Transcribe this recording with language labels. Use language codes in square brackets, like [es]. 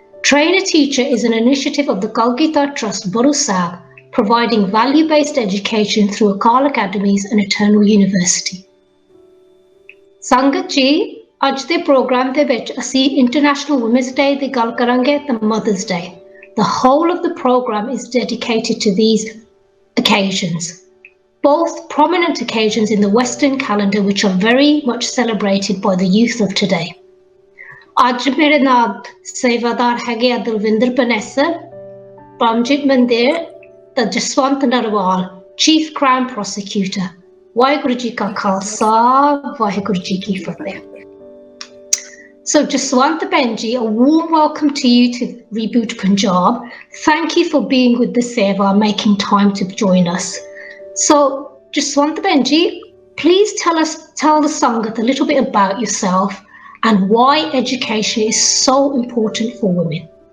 [en] Train a Teacher is an initiative of the Kalgita Trust Guru Sahib providing value-based education through Akal Academies and Eternal University [pa] ਸੰਗਤ ਜੀ ਅੱਜ ਦੇ programme ਦੇ ਵਿੱਚ ਅਸੀਂ International Women's Day ਦੀ ਗੱਲ ਕਰਾਂਗੇ ਤੇ [en] Mother's Day. The whole of the program is dedicated to these occasions, both prominent occasions in the Western calendar which are very much celebrated by the youth of today. [pa] ਅੱਜ ਮੇਰੇ ਨਾਲ ਸੇਵਾਦਾਰ ਹੈਗੇ Dalvinder Panesar, Paramjit Mandier ਤੇ Jaswant Narwal, Chief Crown Prosecutor. Waheguru ji ਕਾ ਖਾਲਸਾ ਵਾਹਿਗੁਰੂ ਜੀ ਕੀ ਫਤਿਹ [en] So Jaswant Benji, a warm welcome to you to Reboot Punjab. Thank you for being with the Seva, making time to join us. So Jaswant Benji, please tell the Sangat a little bit about yourself and why education is so important for women.